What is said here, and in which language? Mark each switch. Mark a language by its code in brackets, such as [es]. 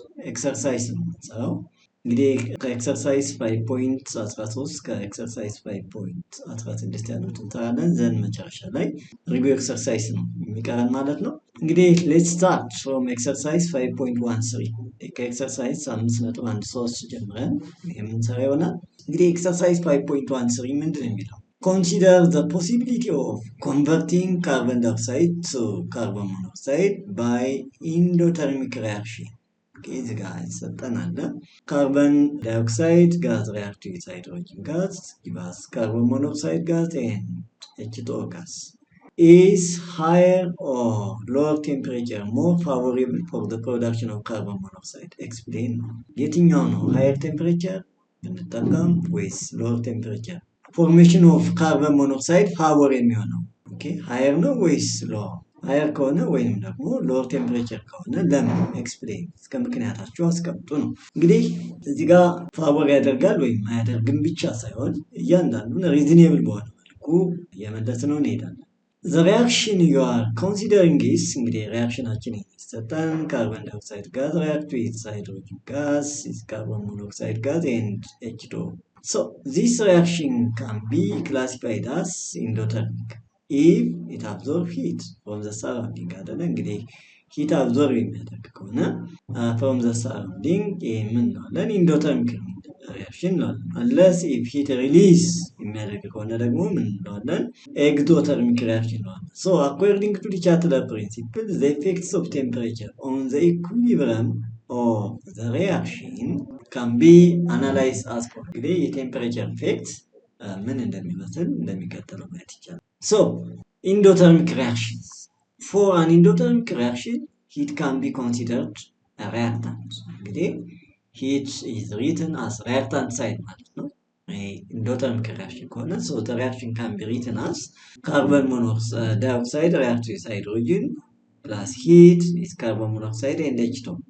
[am] ኤክሰርሳይዝ ነው የምንሰራው። እንግዲህ ከኤክሰርሳይዝ 5.13 ከኤክሰርሳይዝ 5.16 ያሉትን እንሰራለን። ዘን መጨረሻ ላይ ሪቪው ኤክሰርሳይዝ ነው የሚቀረን ማለት ነው። እንግዲህ ሌትስ ስታርት ፍሮም ኤክሰርሳይዝ 5.13 ከኤክሰርሳይዝ 5.13 ጀምረን የምንሰራ ይሆናል። እንግዲህ ኤክሰርሳይዝ 5.13 ምንድን ነው የሚለው? [en] Consider the possibility of converting carbon dioxide to carbon monoxide by endothermic reaction. [am] እዚህ ጋር ይሰጠናል። [en] ካርበን ዳይኦክሳይድ ጋዝ react with hydrogen gas give us carbon monoxide gas and H2O gas. Is higher or lower temperature more favorable for the production of carbon monoxide? Explain. [am] የትኛው ነው [en] higher temperature [am] ብንጠቀም ወይስ [en] lower temperature formation of carbon monoxide favor [am] የሚሆነው? higher ነው ወይስ lower? ሃየር ከሆነ ወይንም ደግሞ ሎወር ቴምፕሬቸር ከሆነ ለምን ኤክስፕሌን እስከ ምክንያታችሁ አስቀምጡ ነው። እንግዲህ እዚህ ጋር ፋቮር ያደርጋል ወይም አያደርግም ብቻ ሳይሆን እያንዳንዱን ሪዝኔብል በሆነ መልኩ እየመለስነው እንሄዳለን። [en] The reaction you are considering is [am] እንግዲህ ሪአክሽናችን ይሰጣን ካርቦን ዳይኦክሳይድ ጋዝ [en] react with hydrogen gas is carbon monoxide gas and H2O. So this reaction can be classified as endothermic if it absorbs heat from the surrounding. [am] አይደለ እንግዲህ heat absorb የሚያደርግ ከሆነ [en] from the surrounding [am] የምንለዋለን endothermic reaction እንለዋለን። [en] unless if heat release [am] የሚያደርግ ከሆነ ደግሞ ምን እንለዋለን? [en] exothermic reaction [am] እንለዋለን። [en] So according to the Chatelain principle, the effects of temperature on the equilibrium of the reaction can be analyzed as follows. [am] እንግዲህ የቴምፕሬቸር ኢፌክት ምን እንደሚመስል እንደሚከተለው ማየት ይቻላል። [en] So, endothermic reactions. For an endothermic reaction, heat can be considered a reactant. እንግዲህ heat is written as reactant side [am] ማለት ነው። [en] endothermic reaction ከሆነ so the reaction can be written as carbon monoxide react with hydrogen plus heat is carbon monoxide and H2O.